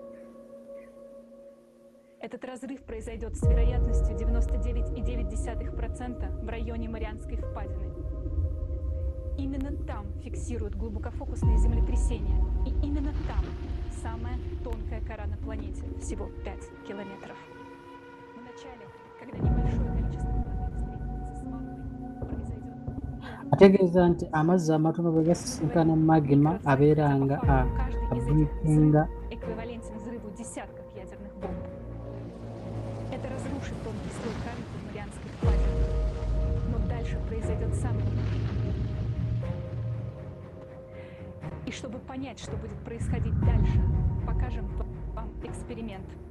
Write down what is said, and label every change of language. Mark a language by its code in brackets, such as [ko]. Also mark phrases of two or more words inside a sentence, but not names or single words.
[ru] Этот разрыв произойдет с вероятностью 99,9% в районе Марианской впадины. Именно там фиксируют глубокофокусные землетрясения, и именно там самая тонкая кора на планете, всего 5 километров. Вначале, когда небольшое количество воды встретится с магмой, произойдет... [lg] Ategeeza nti amazzi amatono bwe gasisinkana magma abeera nga abuyinga. [ru] Эквивалентен взрыву десятков ядерных бомб. Это разрушит тонкий слой коры под Марианской впадиной. Но дальше произойдет самое. И чтобы понять, что будет происходить дальше, покажем вам эксперимент.